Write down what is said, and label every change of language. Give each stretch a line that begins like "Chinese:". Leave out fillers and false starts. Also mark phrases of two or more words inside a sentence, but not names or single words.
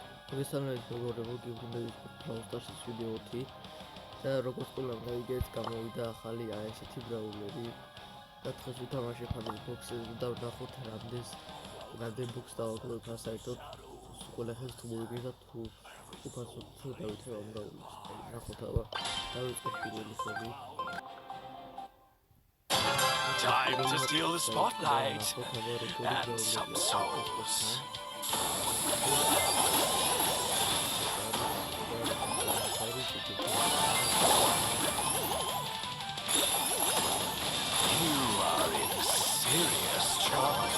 Georgian: მოგესალმებით მეგობრებო, გიბრუნდებით Brawl-Stars-ის ვიდეოთი და როგორც ყველამ გაიგეთ, გამოვიდა ახალი ესეთი ბრაულერი და დღეს ვთამაშებ ამ ბოქსზე და ვნახოთ რამდენ ბოქს დავაგროვებ საერთოდ ყველა ხელს თუ მოვიგებდა თუ უფასოდ დავითევ ამ ბრაულერს. ნახოთ აბა დავიწყებ პირველი ხელი.
English: Time to steal the spotlight and some souls. You are in serious trouble.